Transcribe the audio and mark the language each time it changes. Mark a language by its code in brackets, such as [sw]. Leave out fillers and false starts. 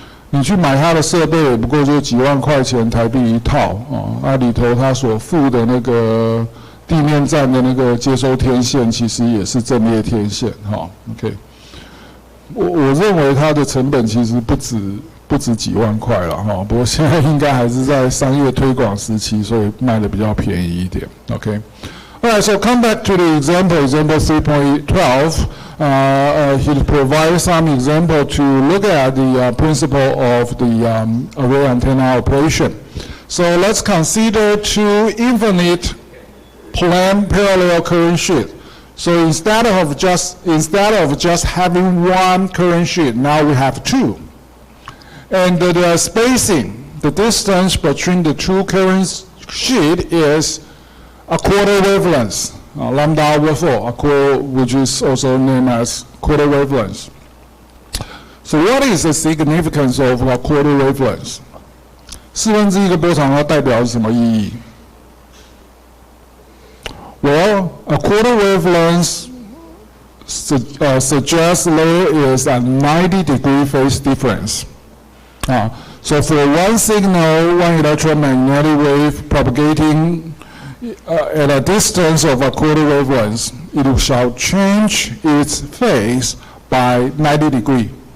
[zh] 你去买它的设备也不过就几万块钱台币一套里头它所附的那个地面站的那个接收天线，其实也是阵列天线OK，我认为它的成本其实不止几万块了不过现在应该还是在商业推广时期，所以卖的比较便宜一点 OK。 [en] Alright, so come back to the example 3.12. He provides some example to look at the principle of the array antenna operation. So let's consider two infinite plane parallel current sheet. So instead of just having one current sheet, now we have two. And the spacing, the distance between the two current sheet is a quarter wavelength, lambda over 4, which is also named as quarter wavelength. So what is the significance of a quarter wavelength? [zh] 1/4个波长它代表什么意义？ [en] Well, a quarter wavelength suggests there is a 90-degree phase difference. So for one signal, one electromagnetic wave propagating at a distance of a quarter wavelength, it shall change its phase by 90 degrees.